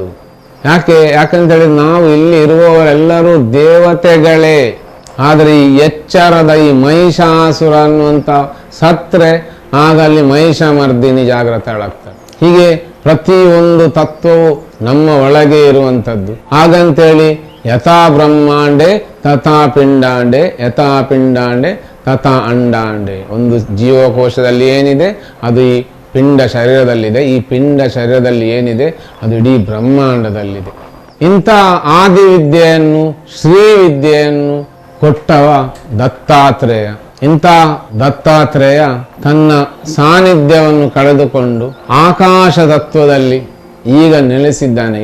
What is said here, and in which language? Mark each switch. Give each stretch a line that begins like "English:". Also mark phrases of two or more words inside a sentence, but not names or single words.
Kannada: ಯಾಕಂತೇಳಿ ನಾವು ಇಲ್ಲಿ ಇರುವವರೆಲ್ಲರೂ ದೇವತೆಗಳೇ. ಆದರೆ ಈ ಎಚ್ಚರದ ಈ ಮಹಿಷಾಸುರ ಅನ್ನುವಂಥ ಸತ್ರೆ ಆಗ ಅಲ್ಲಿ ಮಹಿಷಮರ್ದಿನಿ ಜಾಗೃತಳಾಗ್ತಾರೆ. ಹೀಗೆ ಪ್ರತಿಯೊಂದು ತತ್ವವು ನಮ್ಮ ಒಳಗೆ ಇರುವಂಥದ್ದು.
Sanskrit: ಹಾಗಂತೇಳಿ ಯಥಾ ಬ್ರಹ್ಮಾಂಡೆ ತಥಾ ಪಿಂಡಾಂಡೆ, ಯಥಾ ಪಿಂಡಾಂಡೆ ತಥಾ ಅಂಡಾಂಡೆ.
Kannada: ಒಂದು ಜೀವಕೋಶದಲ್ಲಿ ಏನಿದೆ ಅದು ಈ ಪಿಂಡ ಶರೀರದಲ್ಲಿದೆ, ಈ ಪಿಂಡ ಶರೀರದಲ್ಲಿ ಏನಿದೆ ಅದು ಇಡೀ ಬ್ರಹ್ಮಾಂಡದಲ್ಲಿದೆ. ಇಂಥ ಆದಿವಿದ್ಯೆಯನ್ನು ಶ್ರೀವಿದ್ಯೆಯನ್ನು ಕೊಟ್ಟವ ದತ್ತಾತ್ರೇಯ. ಇಂಥ ದತ್ತಾತ್ರೇಯ ತನ್ನ ಸಾನ್ನಿಧ್ಯವನ್ನು ಕಳೆದುಕೊಂಡು ಆಕಾಶ ತತ್ವದಲ್ಲಿ ಈಗ ನೆಲೆಸಿದ್ದಾನೆ.